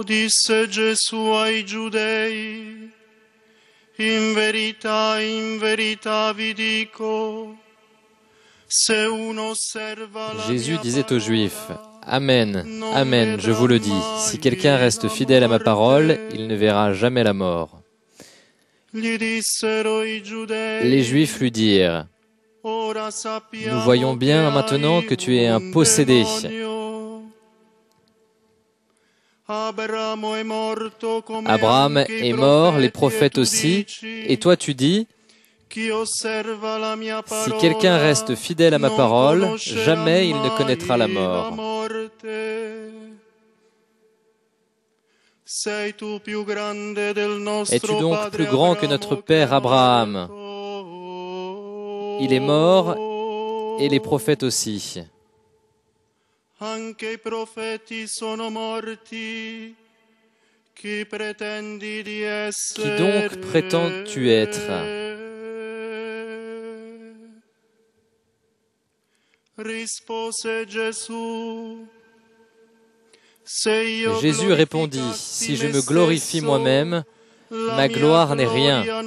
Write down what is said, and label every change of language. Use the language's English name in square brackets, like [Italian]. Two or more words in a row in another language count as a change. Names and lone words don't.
[Italian] disse Gesù ai Giudei: in verità vi dico, se uno osserva la [French] Jésus [Italian] mia [French] disait aux Juifs, [Italian] parola, [French] Amen, Amen, je vous le dis, si quelqu'un reste fidèle à ma parole, il ne verra jamais la mort. [Italian] gli dissero i Giudei: [French] Les Juifs lui dirent, [Italian] ora sappiamo [French] nous voyons bien [Italian] che [French] maintenant [Italian] hai [French] que tu es un [Italian] un [French] possédé. demonio. Abraham est mort, les prophètes aussi, et toi tu dis, si quelqu'un reste fidèle à ma parole, jamais il ne connaîtra la mort. Es-tu donc plus grand que notre père Abraham? Il est mort, et les prophètes aussi. [Italian] Anche i profeti sono morti. Qui pretendi di essere? [French] Qui donc prétends-tu être? [Italian] Rispose Gesù. [French] Jésus répondit, si je me glorifie moi-même, ma gloire n'est rien.